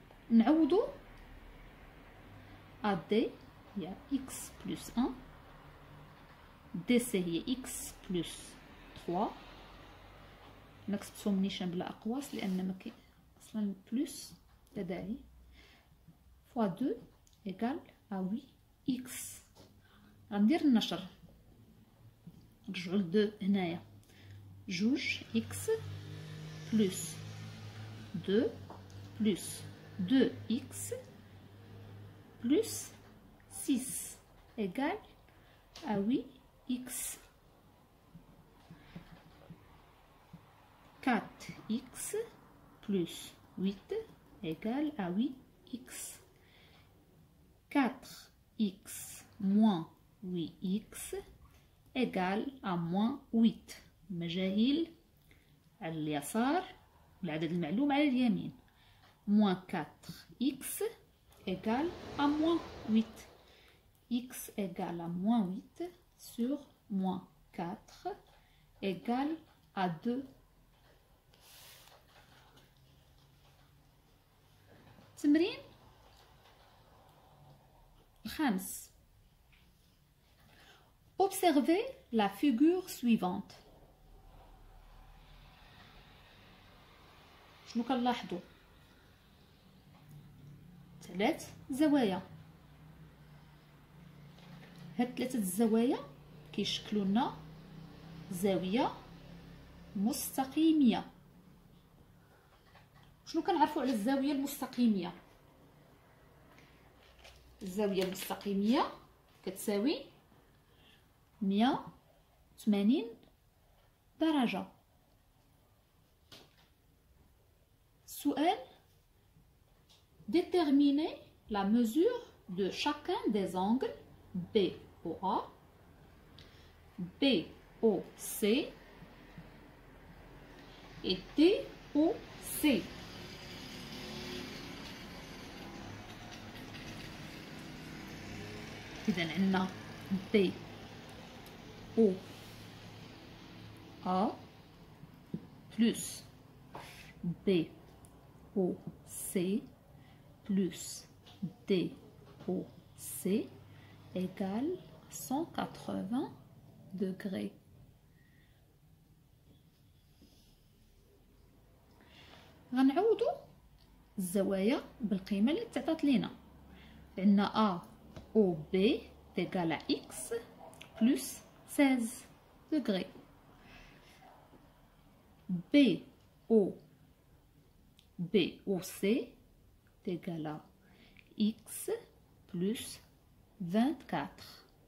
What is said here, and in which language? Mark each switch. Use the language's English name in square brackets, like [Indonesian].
[Arabic] نعوضو AD هي x بلس 1 DC هي x بلس 3. نكتبهم نيشان بلا أقواس لأن ما كاين أصلا بلس لا داعي [French] fois 2 égale à 8x. [Arabic] غندير النشر، نرجعو ل 2 هنايا، جوج [French] x plus 2 plus 2x plus 6 égale à 8x. 4x plus 8 égale à 8x. 4x moins 8x égale à moins 8. [Arabic] المجاهيل على اليسار والعدد المعلوم على اليمين. [French] Moins 4x égale à moins 8. X égale à moins 8 sur moins 4 égale à 2. [Arabic] تمرين الخامس. [French] Observez la figure suivante. [Arabic] شنو كنلاحظوا؟ 3 زوايا. هاد 3 الزوايا كيشكلوا لنا زاويه مستقيميه. شنو كنعرفوا على الزاويه المستقيميه؟ الزاويه المستقيميه كتساوي 180 درجه. [French] السؤال: déterminer la mesure de chacun des angles BOA, BOC et DOC. [Arabic] إذا عندنا [French] BOA plus BOC plus DOC égale 180 degrés. [Arabic] غنعوضوا الزوايا بالقيمة اللي تعطات لينا. [French] عندنا AOB égale à X plus 16 degrés. BOC égale à X plus 24.